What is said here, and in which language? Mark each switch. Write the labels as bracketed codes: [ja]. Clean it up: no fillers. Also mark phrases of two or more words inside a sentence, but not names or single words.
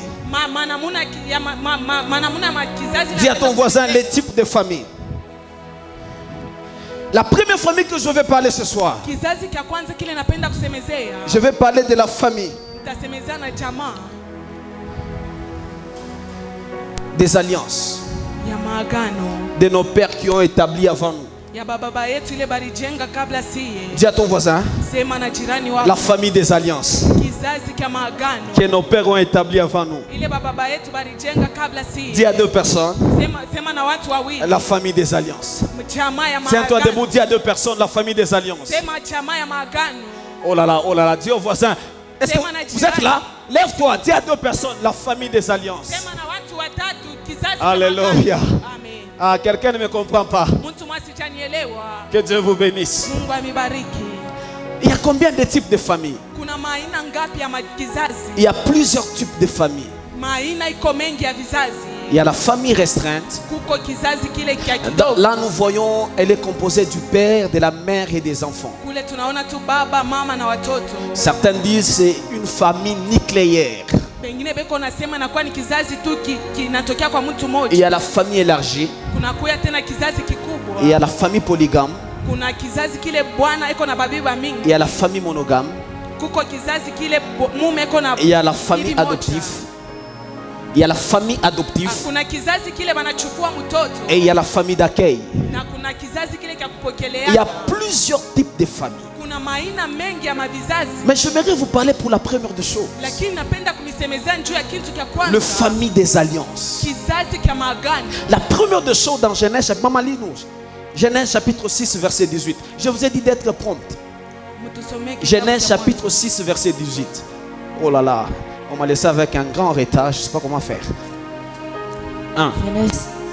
[fr] Manamuna ya manamuna ya kizazi. Dis à ton [sw] napenda [fr] voisin [sw] kusemezea. [fr] les types de familles. La première famille que je vais parler ce soir, [sw] Kizazi cha kwanza kile napenda kusemezea. [fr] je vais parler de la famille [sw] Nitasemezea na jamaa [fr] des alliances [sw] ya maagano [fr] de nos pères qui ont établi avant nous. [sw] ya baba yetu ile balijenga kabla siye. [fr] Dis à ton voisin, [sw] Sema na jirani [fr] la [sw] wako. [fr] famille des alliances [sw] Kizazi cha maagano [fr] que nos pères ont établi avant nous. [sw] ile baba yetu balijenga kabla siye. [fr] Dis à deux personnes, [sw] Sema na watu wawili. [fr] la famille des alliances. [sw] Jamaa ya [fr] Tiens-toi [sw] maagano. [fr] debout, dis à deux personnes, la famille des alliances. [sw] Sema jamaa ya maagano. [fr] Oh là là, dis au voisin, est-ce que vous êtes là? Lève-toi, dis à deux personnes, la famille des alliances. [sw] Sema na watu watatu kizazi cha Alléluia. maagano. Amen. [fr] Ah, quelqu'un ne me comprend pas. [sw] Mtu mwasijanielewa. [fr] Que Dieu vous bénisse. [sw] Mungu amibariki. [fr] Il y a combien de types de familles? [sw] Kuna maaina ngapi ya kizazi? [fr] Il y a plusieurs types de familles. [sw] Maaina iko mengi ya vizazi. [fr] Il y a la famille restreinte. [sw] Kuko kizazi kile kia kidogo. [fr] Là, nous voyons, elle est composée du père, de la mère et des enfants. [sw] Kule tunaona tu baba, mama na watoto. [fr] Certains disent c'est une famille nucléaire. [sw] Pengine beko nasema inakuwa ni kizazi tu kinatokea kwa mtu [fr] Il y [sw] mmoja. [fr] a la famille élargie. [sw] Kuna kuya tena kizazi kikubwa. [fr] Il y a la famille polygame. [sw] Kuna kizazi kile bwana iko na babiba [fr] Il [sw] mingi. [fr] y a la famille monogame. [sw] Kuko kizazi kile mume iko na [fr] Il y a la famille [sw] bibi moja. [fr] adoptive. Il y a la famille adoptive. [sw] Kuna kizazi kile banachukua mtoto. [fr] Et il y a la famille d'accueil. [sw] Na kuna kizazi kile cha kupokelea. [fr] Il y a plusieurs types de familles. [sw] Kuna maaina mengi ya mavizazi. [fr] Mais j'aimerais vous parler pour la première des choses. [sw] Lakini napenda kumisemezea juu ya kitu cha kwanza. [fr] Le famille des alliances. [sw] Kizazi cha maagano. [fr] La première des choses dans Genèse, Maman lis-nous. Genèse chapitre 6 verset 18. Je vous ai dit d'être prompt. [sw] Mtusomee kitabu Genèse cha [fr] chapitre 6 verset 18. Oh là là, on m'a laissé avec un grand retard, je ne sais pas comment faire. Genèse.